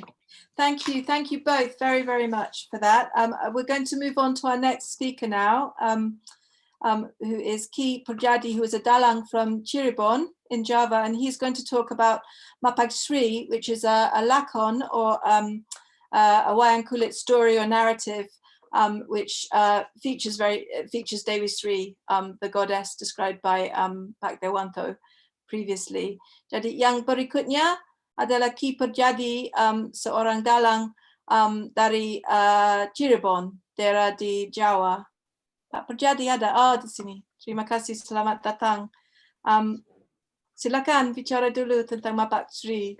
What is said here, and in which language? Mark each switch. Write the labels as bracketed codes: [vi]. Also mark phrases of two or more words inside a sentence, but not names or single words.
[en] Thank you both very, very much for that. We're going to move on to our next speaker now, who is Ki Purjadi, who is a dalang from Cirebon in Java, and he's going to talk about Mapag Sri, which is a lakon, or a [jv] wayang kulit [en] story or narrative, which features Dewi Sri, the goddess described by Pak Dewanto previously. [id] Jadi yang berikutnya adalah Ki Purjadi, seorang dalang dari Cirebon, daerah di Jawa. Pak Purjadi ada di sini. Terima kasih, selamat datang. Silakan bicara dulu tentang Mapag Sri.